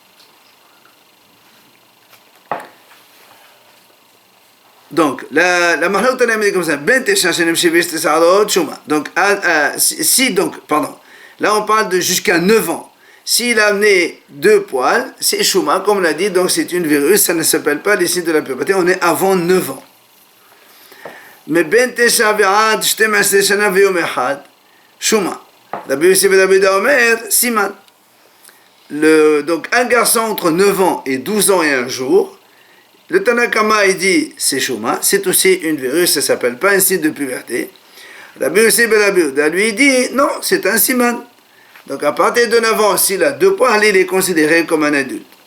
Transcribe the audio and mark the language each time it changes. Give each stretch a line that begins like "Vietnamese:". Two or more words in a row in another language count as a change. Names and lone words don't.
French: Donc, la
Hebrew: מחלוקת תנאים
French: est comme ça. Donc, là, on parle de jusqu'à 9 ans. S'il a amené 2 poils, c'est Shuma, comme on l'a dit, donc c'est une verrue, ça ne s'appelle pas les signes de la puberté, on est avant 9 ans.
Hebrew: Mais בן תשע ועד 12 שנה ויום אחד, שומא. רבי יוסי בן רבי יהודה אומר, סימן.
French: Donc un garçon entre 9 ans et 12 ans et un jour, le Tanakama il dit c'est Shuma, c'est aussi une verrue, ça ne s'appelle pas un signe de puberté. Rabbi Yossi ben Rabbi Yehuda lui il dit non, c'est un Siman. Donc à partir de 9 ans, s'il a 2 poils, il est considéré comme un adulte.